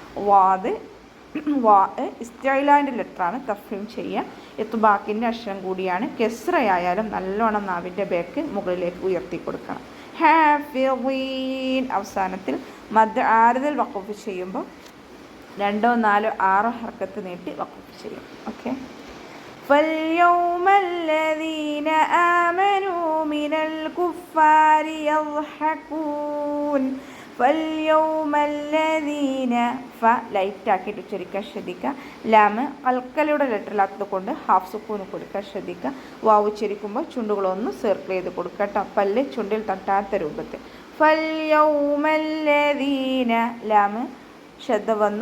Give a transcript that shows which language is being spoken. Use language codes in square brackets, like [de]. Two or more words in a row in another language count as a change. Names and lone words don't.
[ml] വാ ഇസ്തിഅലാൻ്റെ ലെറ്ററാണ്. തഫ്ഹീം ചെയ്യുക. ഇത്ബാക്കിൻ്റെ അക്ഷരം കൂടിയാണ്. കെസ്റയായാലും നല്ലോണം നാവിൻ്റെ ബേക്ക് മുകളിലേക്ക് ഉയർത്തി കൊടുക്കണം. ഹാഫിളീൻ അവസാനത്തിൽ മദ് ആരിദിൽ വഖഫ് ചെയ്യുമ്പോൾ 2-4-6 ഹർക്കത്ത് നീട്ടി വഖഫ് ചെയ്യും. ഓക്കെ. [ar] فاليوم الذين آمنوا من الكفار يضحكون فاليوم الذين [ml] ലൈറ്റ് ആക്കിയിട്ട് ഉച്ചരിക്കാൻ ശ്രദ്ധിക്കുക. ലാമ് കൽക്കലയുടെ ലെറ്ററിലാത്തത് കൊണ്ട് ഹാഫ് സുക്കൂന് കൊടുക്കാൻ ശ്രദ്ധിക്കുക. വാവ് ഉച്ചരിക്കുമ്പോൾ ചുണ്ടുകളൊന്ന് സർക്കിൾ ചെയ്ത് കൊടുക്കുക കേട്ടോ. പല്ല് ചുണ്ടിൽ തട്ടാത്ത രൂപത്തിൽ. ഫൽയൗമല്ലദീന ലാമ് ശ്രദ്ധ വന്നു.